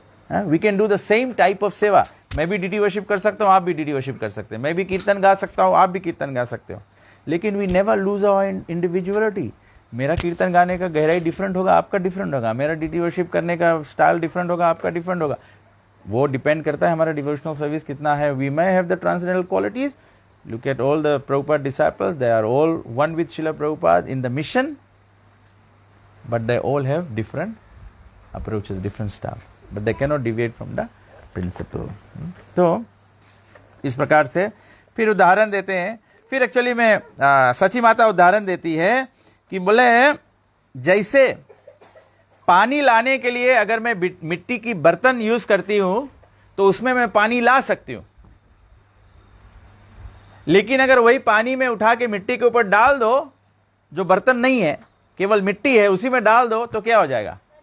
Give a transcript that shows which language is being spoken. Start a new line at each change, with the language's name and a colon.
English: we can do the same type of
Hindi: सेवा. मैं भी डीडी वर्शिप कर सकता हूँ, आप भी डीडी वर्शिप कर सकते हैं. मैं भी कीर्तन गा सकता हूँ, आप भी कीर्तन गा सकते हो. लेकिन
English: We never lose our individuality.
Hindi: मेरा कीर्तन गाने का गहराई डिफरेंट होगा, आपका डिफरेंट होगा. मेरा डीडी वर्शिप करने का स्टाइल डिफरेंट होगा, आपका डिफरेंट होगा. वो डिपेंड करता है हमारा डिवोशनल सर्विस कितना है.
English: We may have the transcendental qualities. Look at all the Prabhupada disciples. They are all one with Srila Prabhupada in the mission, but they all have different approaches, different style. but they cannot deviate from the principle.
Hindi: तो इस प्रकार से फिर उदाहरण देते हैं. फिर actually में सची माता उदाहरण देती है कि बोले जैसे पानी लाने के लिए अगर मैं मिट्टी की बर्तन यूज करती हूं तो उसमें मैं पानी ला सकती हूं, लेकिन अगर वही पानी में उठा के मिट्टी के ऊपर डाल दो, जो बर्तन नहीं है केवल मिट्टी है उसी में डाल दो, तो क्या हो जाएगा?